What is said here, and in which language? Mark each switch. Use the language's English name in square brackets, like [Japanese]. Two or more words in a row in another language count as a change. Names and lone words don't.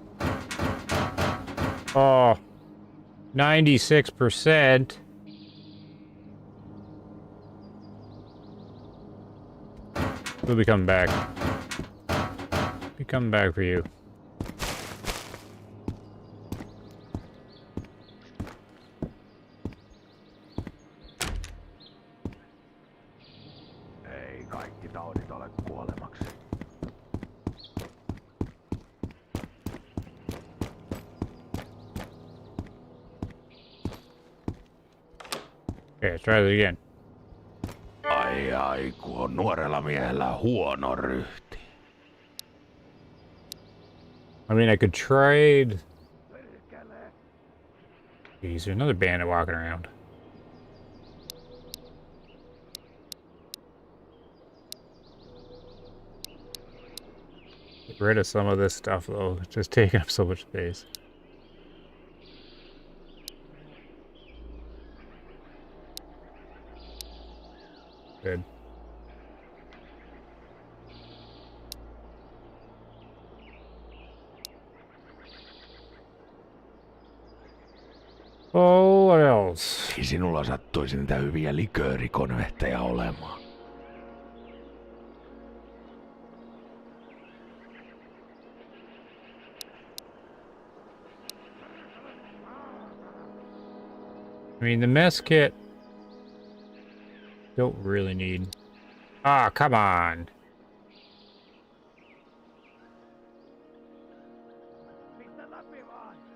[English] Oh, 96%. We'll be coming back. Be coming back for you. [Finnish] Ei kaikki taudit ole kuolemaksi. [English] Okay, let's try this again. [Finnish] Ai, kun on nuorella miehellä huono ryhti. [English] I mean, I could trade. Jeez, there's another bandit walking around. Get rid of some of this stuff, though. It's just taking up so much space. Good. Oh, what else? [Finnish] Ei sinulla sattuisi niitä hyviä liköörikonvehteja olemaan. [English] I mean, the mess kit. Don't really need. Ah, come on. [Finnish] Pistä läpi vaan!